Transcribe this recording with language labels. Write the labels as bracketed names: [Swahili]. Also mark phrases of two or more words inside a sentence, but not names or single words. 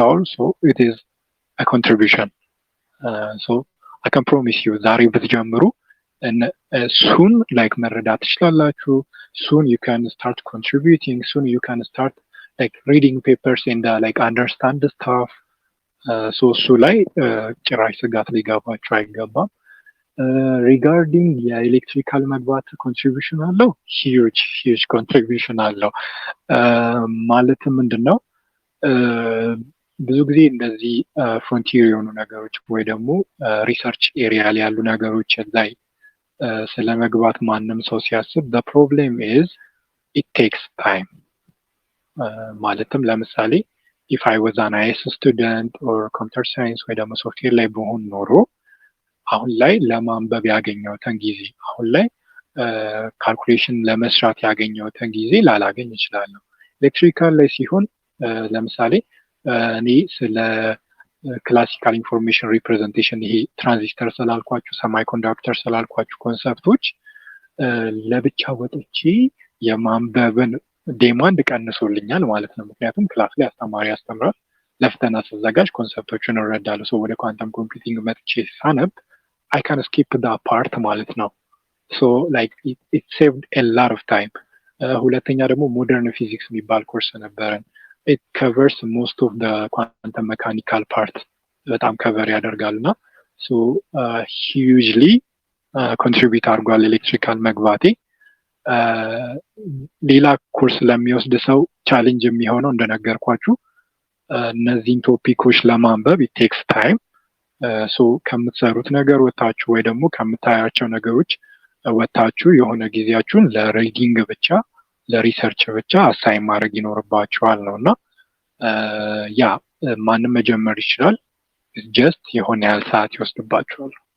[English] also it is a contribution so I can promise you [Amharic] ዛሬ ብትጀምሩ [English] soon like [Amharic] መረዳት ትችላላችሁ። [English] soon you can start contributing soon you can start like reading papers and like understand stuff so [Amharic] እሱ ላይ ጭራሽ ስጋት ሊገባችሁ አይገባም። ሪጋርዲንግ የኤሌክትሪካል መግባት ኮንትሪቢዩሽን አለው። [English] huge contribution [Amharic] አለው። ማለትም ምንድን ነው ብዙ ጊዜ እንደዚህ ፍሮንቲር የሆኑ ነገሮች ወይ ደግሞ [English] research area [Amharic] ላይ ያሉ ነገሮች ላይ ስለ መግባት ማንም ሰው ሲያስብ [English] the problem is it takes time [Amharic] ማለትም ለምሳሌ [English] if I was an IS student or computer science [Amharic] ወይ ደግሞ ሶፍትዌር ላይ በሆን ኖሮ አሁን ላይ ለማንበብ ያገኘሁትን ጊዜ አሁን ላይ ካልኩሌሽን ለመስራት ያገኘሁትን ጊዜ ላላገኝ እችላለሁ። ኤሌክትሪካል ላይ ሲሆን ለምሳሌ እኔ ስለ [English] classical information representation [Amharic] ይሄ ትራንዚስተር ስላልኳችሁ ሰማይ ኮንዳክተር ስላልኳችሁ ኮንሰፕቶች ለብቻ ወጥቼ የማንበብን ዴማንድ ቀንሶልኛል ማለት ነው። ምክንያቱም ክላስ ላይ አስተማሪ ያስተምራል፣ ለፈተና ስዘጋጅ ኮንሰፕቶችን እረዳለሁ። ሰው ወደ [English] quantum computing [Amharic] መጥቼ ሳነብ [English] I can skip that part [Amharic] ማለት ነው። [English] so like it saved a lot of time። [Amharic] ሁለተኛ ደግሞ [English] modern physics [Amharic] የሚባል ኮርስ ነበረን። [English] it covers most of the quantum mechanical part [Amharic] በጣም ከቨር ያደርጋልና [English] so hugely contribute [Amharic] አድርጓል ኤሌክትሪካል መግባቴ። ሌላ ኮርስ ለሚወስድ ሰው ቻሌንጅ የሚሆነው እንደነገርኳችሁ እነዚህን ቶፒኮች ለማንበብ [English] it takes time። [Amharic] ሶ ከምትሰሩት ነገር ወጣችሁ ወይ ደግሞ ከምታያቸው ነገሮች ወጣችሁ የሆነ ጊዜያችሁን ለሪዲንግ ብቻ ለሪሰርች ብቻ አሳይን ማድረግ ይኖርባችኋል ነውና ያ ማንም መጀመር ይችላል። ጀስት የሆነ ያህል ሰዓት ይወስድባችኋል።